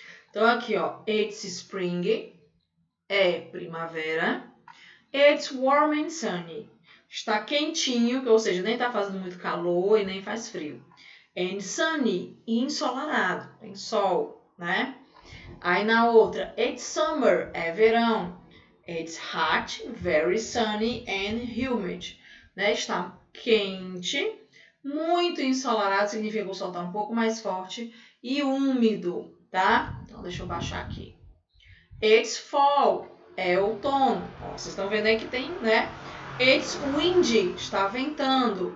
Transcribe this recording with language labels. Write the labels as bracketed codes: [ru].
[pt] Então aqui, ó, [en] it's spring, [pt] é primavera. [en] It's warm and sunny. [pt] Está quentinho, ou seja, nem está fazendo muito calor e nem faz frio. [en] And sunny, [pt] ensolarado, tem sol, né? Aí na outra, [en] it's summer, [pt] é verão. [en] It's hot, very sunny and humid. [pt] Né? Está quente, muito ensolarado, significa que o sol está um pouco mais forte, e úmido, tá? Então deixa eu baixar aqui. [en] It's fall, [pt] é outono. Ó, vocês estão vendo aí que tem, né? [en] It's windy, [pt] está ventando.